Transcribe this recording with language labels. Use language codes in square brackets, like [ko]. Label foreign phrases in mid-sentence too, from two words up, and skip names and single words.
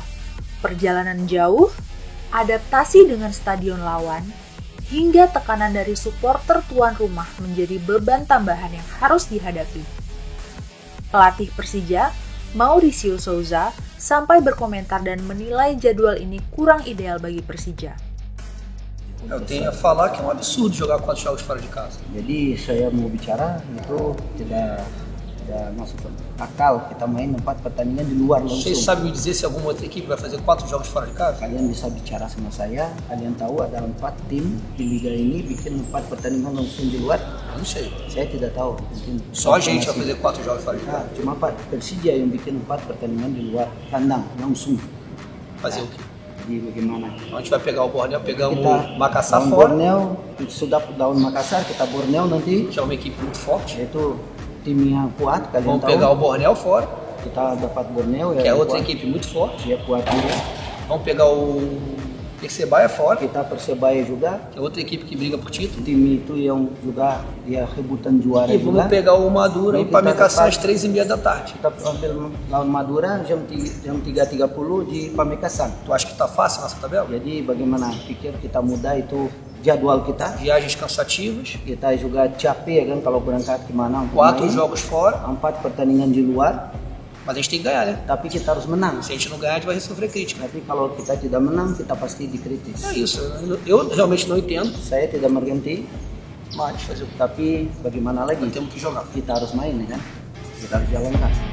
[id] Perjalanan jauh, adaptasi dengan stadion lawan, hingga tekanan dari supporter tuan rumah menjadi beban tambahan yang harus dihadapi. Pelatih Persija, Mauricio Souza, sampai berkomentar dan menilai jadwal ini kurang ideal bagi Persija. [pt] Eu tenho a falar que é um absurdo jogar 4 jogos fora de casa. [id] Jadi saya mau bicara itu tidak masuk akal kita main 4 pertandingan di luar langsung. [pt] Vocês sabem me dizer se alguma outra equipe vai fazer 4 jogos fora de casa? [id] Kalian bisa bicara sama saya, kalian tahu ada 4 tim di liga ini bikin 4 pertandingan langsung di luar? [pt] Eu não sei. [id] Saya tidak tahu. Mungkin [pt] Só a gente vai fazer 4 jogos fora de casa. [id] Cuma Persija yang bikin 4 pertandingan di luar kandang langsung. [pt] Fazer o quê? [id] Jadi bagaimana? [pt] A gente vai pegar o Borneo, pegamos [id] Kita [pt] o Makassar [id] lawan [pt] fora, [id] Borneo, sudah lawan Makassar, kita Borneo nanti. [pt] que é uma equipe muito forte. [id] Yaitu tim yang kuat, kalian [pt] Vamos [id] tahu. [pt] pegar o Borneo fora, [id] Kita dapat Borneo [pt] que é [id] yang [pt] outra [id] kuat. [pt] equipe muito forte. [id] Dia kuat juga. [pt] Vamos pegar o Percebaia fora, [id] Kita Persebaya juga. [pt] que é outra equipe que briga por título. [id] Tim itu yang juga dia rebutan juara [pt] E vamos [id] juga. [pt] pegar o Madura Então em [id] kita [pt] Pamekassar [id] dapat- [pt] às 3h30 da tarde. [id] Kita ambil lawan Madura jam 3.30 di Pamekasan. [pt] Tu acha que tá fácil nossa tabela? [id] Jadi bagaimana pikir kita mudah itu jadwal kita. [pt] Viagens cansativas, [id] Kita juga capek kan kalau berangkat kemana untuk 4 main. [pt] jogos fora, [id] 4 pertandingan di luar, [pt] mas a gente tem que ganhar, né? [id] tapi kita harus menang. [pt] Se a gente não ganhar, a gente vai sofrer crítica. [id] Tapi kalau kita tidak menang, kita pasti dikritis. [pt] É isso, eu realmente não entendo, [id] Saya tidak mengerti, [pt] mas fazer o quê? [id] tapi bagaimana lagi? [pt] Nós temos que jogar. [id] Kita harus main ya kan? Kita harus jalankan.